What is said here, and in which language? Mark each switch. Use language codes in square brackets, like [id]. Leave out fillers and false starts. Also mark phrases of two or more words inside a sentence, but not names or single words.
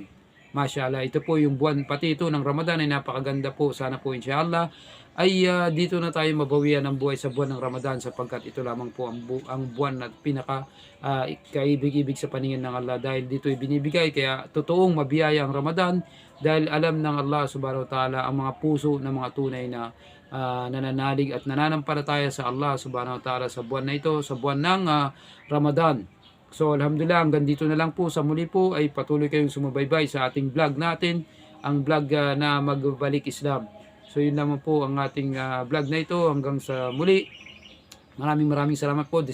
[tl] Mashallah, ito po yung buwan pati ito ng Ramadan ay napakaganda po. Sana po inshallah ay dito na tayo mabawian ng buhay sa buwan ng Ramadan, sapagkat ito lamang po ang buwan na pinaka kaibig-ibig sa paningin ng Allah, dahil dito ay binibigay. Kaya totoong mabiyaya ang Ramadan dahil alam ng Allah [ar] سبحانه وتعالى [tl] ang mga puso ng mga tunay na nananalig at nananampalataya sa Allah [ar] سبحانه وتعالى [tl] sa buwan na ito, sa buwan ng Ramadan. So alhamdulillah, hanggang dito na lang po. Sa muli po ay patuloy kayong sumubaybay sa ating vlog natin, ang vlog na Magbalik Islam. So yun naman po ang ating vlog na ito. Hanggang sa muli, maraming salamat po.